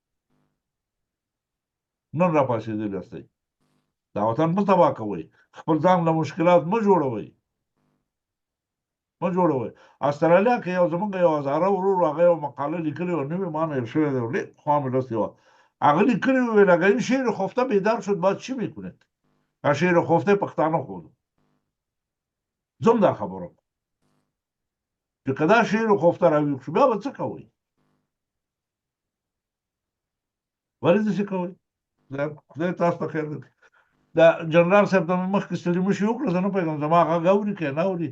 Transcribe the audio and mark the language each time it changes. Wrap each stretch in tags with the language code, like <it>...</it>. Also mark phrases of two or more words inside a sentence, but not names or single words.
<ps>نن را پاسېدلي یاستئ، دا وطن مه تباه کوئ، خپل ځان له مشکلات مه جوړوئ. استرالیا کې یو زمونږ یو هزاره ورور هغه یو مقاله لیکلې وه، نوې ما نشر شوې ده، ډېر پخوا مې لوستې وه. هغه لیکلي وه ویل</ps> <fa>اگر این شعر خفته بیدار شد باید چی میکنید؟ شعر خفته</fa> <ps>پښتانه خود زم دا خبره چې که دا</ps> <fa>شعر خفته</fa> <ps>راویښ شو بیا به څه کوئ؟ ولې داسې کوئ؟ خدای تاسو ته خیر درکړي. دا جنرال صاحب ته مې مخکې ستړي مشي وکړه، زه نه پوهېږم زما غږ اوري که نه اوري.</ps>